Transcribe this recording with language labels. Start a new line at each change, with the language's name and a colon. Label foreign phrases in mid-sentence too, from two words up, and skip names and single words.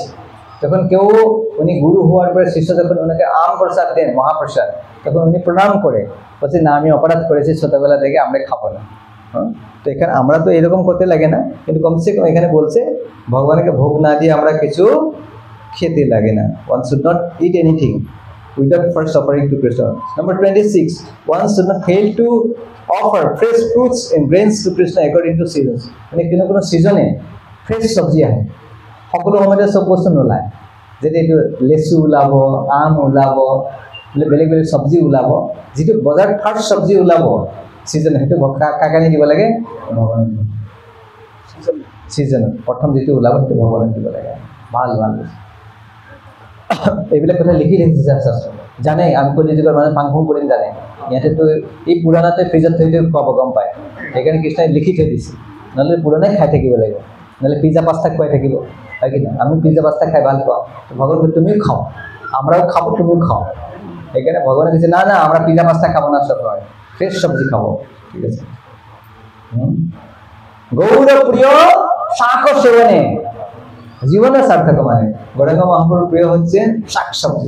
Bangla: তখন কেউ উনি গুরু হওয়ার পরে শিষ্য যখন ওনাকে আম প্রসাদ দেন, মহাপ্রসাদ, তখন উনি প্রণাম করে বলছে না আমি অপরাধ করেছি, ছোটবেলা থেকে আমরা খাবো না। তো এখানে আমরা তো এরকম করতে লাগে না, কিন্তু
Hindi: कमसे कम
Bangla: এখানে বলছে ভগবানকে ভোগ না দিয়ে আমরা কিছু খেতে লাগে না।
English: one should not eat anything without first offering to Krishna. Number 26, one should not fail to offer fresh fruits and grains to Krishna according to seasons.
Assamese: মানে কোনো সিজনে ফ্রেশ সবজি আহে, সকলো সময়তে চব বস্তু নোলায়। যদি এইটো লেচু ওলাব, আম ওলাব, বোলে বেলেগ বেলেগ চব্জি ওলাব, যিটো বজাৰত ফাৰ্ষ্ট চব্জি ওলাব ছিজন, সেইটো কাকানি দিব লাগে ভগৱানক। ছিজনত প্ৰথম যিটো ওলাব সেইটো ভগৱানক দিব লাগে। ভাল ভাল এইবিলাক কথা লিখি ৰাখিছে শাস্ত্ৰ, জানে আমি কলিযুগৰ মানুহে ফাং ফুং কৰিম জানে। ইয়াতেতো এই পুৰাণাতে ফ্ৰিজত থৈ থৈ খুৱাব গম পায়, সেইকাৰণে কৃষ্ণই লিখি থৈ দিছে। নহ'লে পুৰণাই খাই থাকিব লাগিব, নহ'লে পিজ্জা পাস্তা খুৱাই থাকিব, হয় কি না? আমি পিজ্জা পাস্তা খাই ভাল পাওঁ, ভগৱান তুমিও খাও,
Bangla: আমরাও খাবো তুমিও খাও। এখানে ভগবান কিছু না না আমরা পিজ্জা পাস্তা খাবো না, সব হয় ফ্রেশ সবজি খাবো, ঠিক আছে। গৌরপ্রিয় শাক সেবনে জীবনের সার্থক, মানে গৌরাঙ্গ মহাপ্রভুর প্রিয় হচ্ছে শাক সবজি।